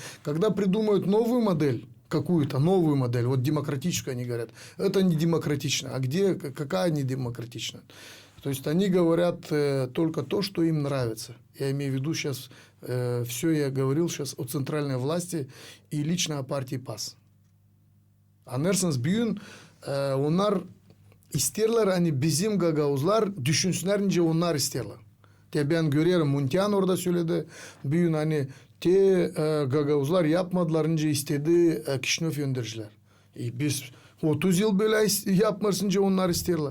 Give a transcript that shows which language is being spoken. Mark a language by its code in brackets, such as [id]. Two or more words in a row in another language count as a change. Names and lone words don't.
[ru] Когда придумают новую модель, какую-то новую модель, вот демократическую, они говорят, это не демократично. А где, какая не демократична? То есть, они говорят только то, что им нравится. Я имею в виду сейчас, все я говорил сейчас о центральной власти и лично о партии ПАС. Анерсенс бүйін, [gag] onlar isterler, hani bizim Gagauzlar düşünsünlerince onlar isterler. Ben görüyorum, Muntian orada söyledi, bugün hani Gagauzlar yapmadılarınca istedi Kişinöv yöndericiler. Biz 30 yıl böyle yapmasınca onlar isterler.